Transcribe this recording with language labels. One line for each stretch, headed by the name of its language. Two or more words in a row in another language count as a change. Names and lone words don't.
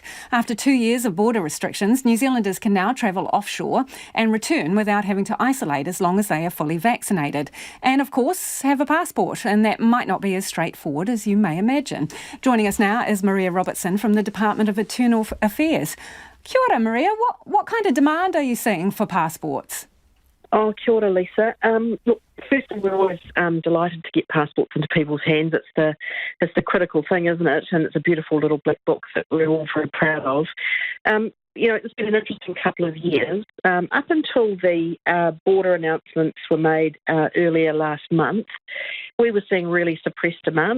English: After 2 years of border restrictions, New Zealanders can now travel offshore and return without having to isolate as long as they are fully vaccinated. And of course, have a passport, and that might not be as straightforward as you may imagine. Joining us now is Maria Robertson from the Department of Internal Affairs.
Māori: Kia ora, Maria.
English: What kind of demand are you seeing for passports?
Māori: Oh, kia ora, Lisa.
English: Look, firstly, we're always delighted to get passports into people's hands. It's the critical thing, isn't it? And it's a beautiful little black book that we're all very proud of. it's been an interesting couple of years. Up until the border announcements were made earlier last month, we were seeing really suppressed demand.